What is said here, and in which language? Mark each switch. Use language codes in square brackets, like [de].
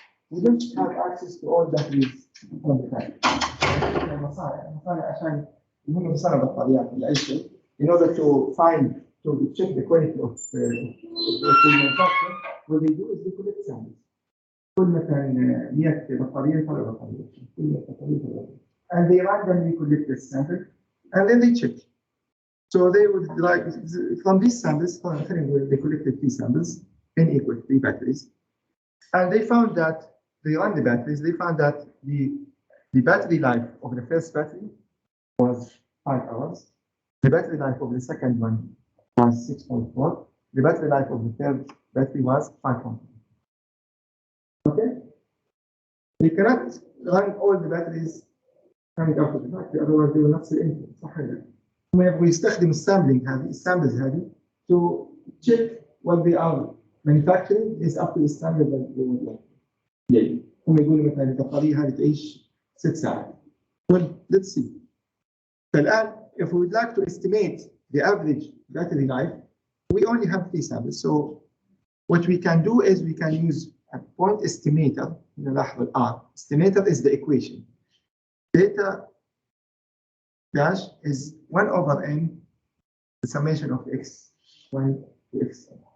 [en] We don't have access to all batteries all the time. [ar] المصانع عشان يهمهم صنع بطاريات ولا أي شيء [en] in order to check the quality of what we manufacture, what they do is they collect samples. [ar] كل مثلا 100 بطارية يطلع بطارية، كل 100 بطارية يطلع بطارية. [en] And they randomly collect the sample and then they check. So they would like from these samples, they collected 3 samples, n equal 3 batteries, and they found that they ran the batteries. They found that the battery life of the first battery was 5 hours. The battery life of the second one was 6.4. The battery life of the third battery was 5.4. Okay? They cannot run all the batteries coming out of the battery, otherwise they will not see anything. [ar] صح ولا لا؟ هم يبغوا يستخدموا السامبلز هذه [en] to check what they are manufacturing is up to the standard that they would like. [ar] يعني هم يقولوا مثلا البطارية هذه تعيش 6 ساعات. [en] Well, let's see. [ar] فالآن, [en] if we would like to estimate the average battery life, we only have 3 samples. So what we can do is we can use a point estimator. [ar] نلاحظ R. [en] Estimator is the equation. Theta dash is 1 over n, the summation of x1 to x.